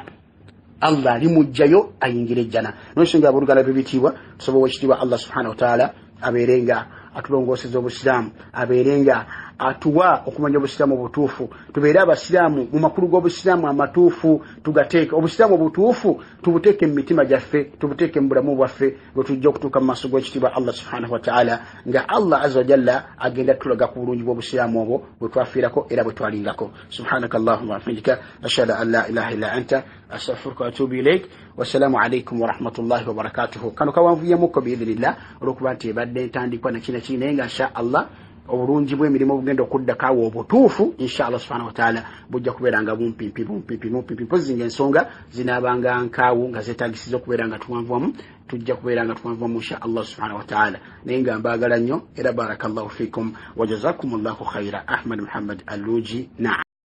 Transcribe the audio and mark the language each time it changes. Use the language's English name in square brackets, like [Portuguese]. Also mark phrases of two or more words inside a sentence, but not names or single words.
[Ganda] Allah ali mujjayo ayingire jjana. N'ensonga abooluganda b'ebitiibwa tusobola ekitiibwa [Arabic] الله سبحانه وتعالى [Ganda] abeerenga atulongooseza obusiraamu, abeerenga atuwa okumanya obusiraamu obutuufu, tubeere abasiraamu mu makulu g'obusiraamu amatuufu, tugateeke obusiraamu obutuufu tubuteeke mu mitima gyaffe, tubuteeke mu bulamu bwaffe bwe tujja okutuuka mu maaso g'ekitiibwa [Arabic] الله سبحانه وتعالى, [Ganda] nga [Arabic] الله عز وجل [Ganda] agenda tulaga ku bulungi bw'obusiraamu obwo bwe twafiirako era bwe twalingako. [Arabic] سبحانك اللهم وبحمدك أشهد أن لا إله إلا أنت أستغفرك وأتوب إليك. والسلام عليكم ورحمة الله وبركاته. [Ganda] Kano kawanvuyemukko biidhinillah olw'okuba nti ebadde ntandikwa na kina naye nga [Arabic] إن شاء الله [Ganda] obulungi bw'emirimu obugenda okuddakaawo obutuufu [Arabic] إن شاء الله سبحانه وتعالى [Ganda] bujja kubeera nga bumpimpi mpozi ng'ensonga zinaabanga nkaawo nga zeetagisiza okubeera nga tuwanvuwamu, tujja kubeera nga tuwanvuwamu [Arabic] إن شاء الله سبحانه وتعالى. [Ganda] naye nga mbaagala nnyo era [Arabic] بارك الله فيكم وجزاكم الله خيرا. [Ganda] Ahmad Muhammad Aluuji.